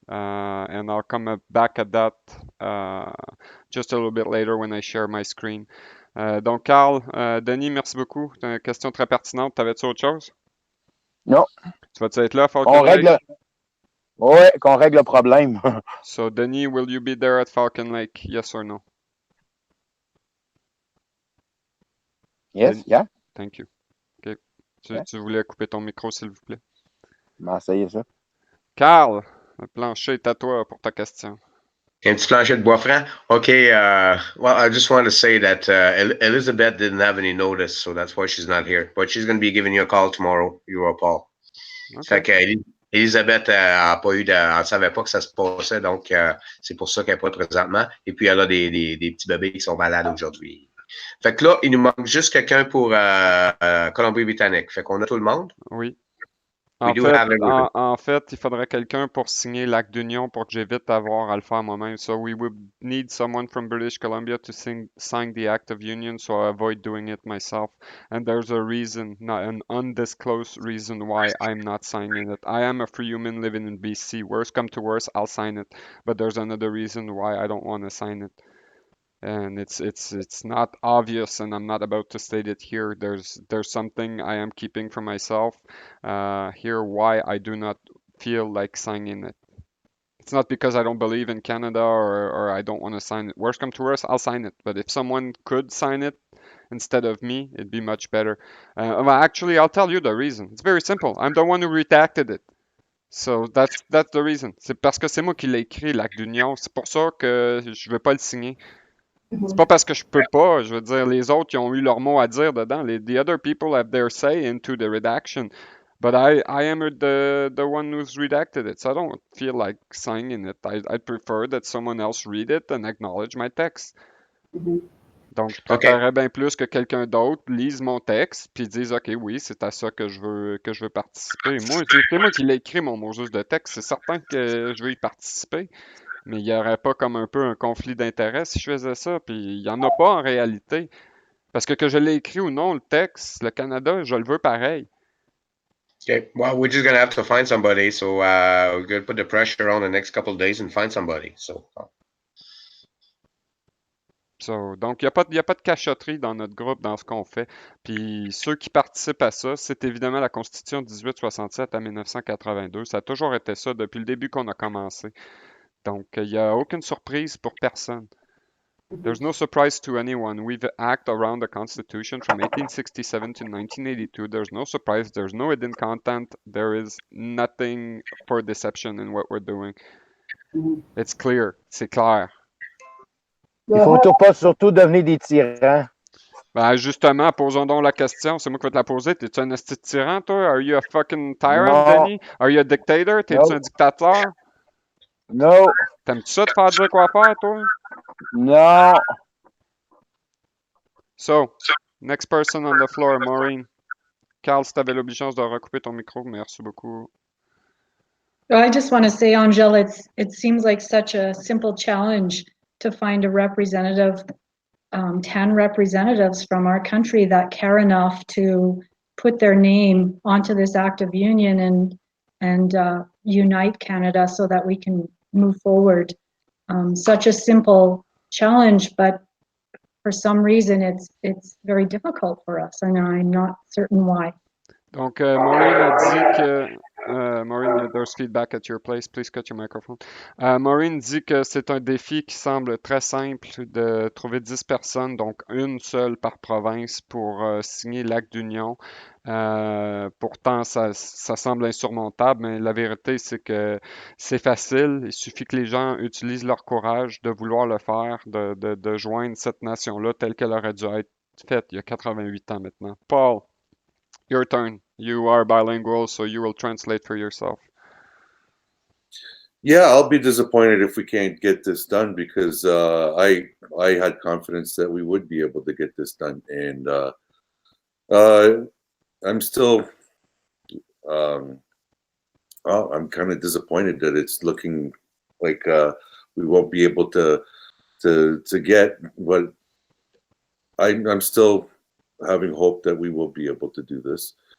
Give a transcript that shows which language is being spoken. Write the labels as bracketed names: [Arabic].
[English] And I'll come back at that just a little bit later when I share my screen. [French] Donc, Carl, Denis, merci beaucoup. C'est une question très pertinente. T'avais-tu autre chose? Non. Tu vas-tu être là, Qu'on Falcon Lake? règle, ouais, qu'on règle le problème. [English] So, Denis, will you be there at Falcon Lake? Yes or no? Yes, yeah. Thank you. OK. Yeah. [French] Tu voulais couper ton micro, s'il vous plaît. On va essayer ça. Carl, le plancher est à toi pour ta question. Un petit plancher de bois franc. [English] Okay. Well, I just wanted to say that Elizabeth didn't have any notice, so that's why she's not here. But she's going to be giving you a call tomorrow, you or Paul. [French] Fait que Elisabeth a pas eu elle savait pas que ça se passait, donc c'est pour ça qu'elle n'est pas présentement. Et puis elle a des petits bébés qui sont malades aujourd'hui. Fait que là, il nous manque juste quelqu'un pour Colombie-Britannique. Fait qu'on a tout le monde. Oui. [English] We do have everything. [French] En fait, il faudrait quelqu'un pour signer l'acte d'union pour que j'évite d'avoir à le faire moi-même. [English] So we would need someone from British Columbia to sign the act of union, so I avoid doing it myself. And there's a reason, not an undisclosed reason why I'm not signing it. I am a free human living in BC. Worst come to worst, I'll sign it. But there's another reason why I don't want to sign it. And it's not obvious, and I'm not about to state it here. There's something I am keeping for myself here why I do not feel like signing it. It's not because I don't believe in Canada or I don't want to sign it. Worst come to worst, I'll sign it. But if someone could sign it instead of me, it'd be much better. Well, actually, I'll tell you the reason. It's very simple. I'm the one who redacted it. So that's the reason. [French] C'est parce que c'est moi qui l'ai écrit, l'acte d'union. C'est pour ça que je veux pas le signer. C'est pas parce que je peux pas, je veux dire, les autres, ils ont eu leur mot à dire dedans. [English] The other people have their say into the redaction. But I am the one who's redacted it, so I don't feel like signing it. I prefer that someone else read it and acknowledge my text. [French] Donc, je préférerais bien plus que quelqu'un d'autre lise mon texte puis dise OK, oui, c'est à ça que je veux participer. Moi, c'est moi qui l'ai écrit mon mot juste de texte, c'est certain que je veux y participer. Mais il n'y aurait pas comme un peu un conflit d'intérêts si je faisais ça, puis il n'y en a pas en réalité. Parce que je l'ai écrit ou non, le texte, le Canada, je le veux pareil. [English] Okay. Well, we're just going to have to find somebody. So we're going to put the pressure on the next couple of days and find somebody. [French] Donc, il n'y a pas de cachotterie dans notre groupe, dans ce qu'on fait. Puis ceux qui participent à ça, c'est évidemment la Constitution 1867 à 1982. Ça a toujours été ça depuis le début qu'on a commencé. Donc, il n'y a aucune surprise pour personne. [English] There's no surprise to anyone. We've acted around the Constitution from 1867 to 1982. There's no surprise. There's no hidden content. There is nothing for deception in what we're doing. It's clear. [French] C'est clair. Il faut pas surtout devenir des tyrans. Ben justement, posons donc la question. C'est moi qui vais te la poser. T'es-tu un esti de tyran, toi? [English] Are you a fucking tyrant, Denis? Are you a dictator? [French] T'es-tu un dictateur? [English] No. [French] T'aimes-tu ça te faire dire quoi faire, toi? Non. [English] So, next person on the floor, Maureen. [French] Carl, si t'avais l'obligeance de recouper ton micro, merci beaucoup. [English] I just want to say, Angel, it seems like such a simple challenge to find a representative, 10 representatives from our country that care enough to put their name onto this act of union and unite Canada so that we can move forward. Such a simple challenge, but for some reason it's very difficult for us, and I'm not certain why. [French] Donc, Maureen a dit que... [English] Maureen, there's feedback at your place. Please cut your microphone. [French] Maureen dit que c'est un défi qui semble très simple de trouver 10 personnes, donc une seule par province, pour signer l'acte d'union. Pourtant, ça semble insurmontable, mais la vérité, c'est que c'est facile. Il suffit que les gens utilisent leur courage de vouloir le faire, de joindre cette nation-là telle qu'elle aurait dû être faite il y a 88 ans maintenant. [English] Paul, your turn. You are bilingual, so you will translate for yourself. Yeah, I'll be disappointed if we can't get this done because I had confidence that we would be able to get this done, and I'm still well, I'm kind of disappointed that it's looking like we won't be able to get what I'm still having hope that we will be able to do this.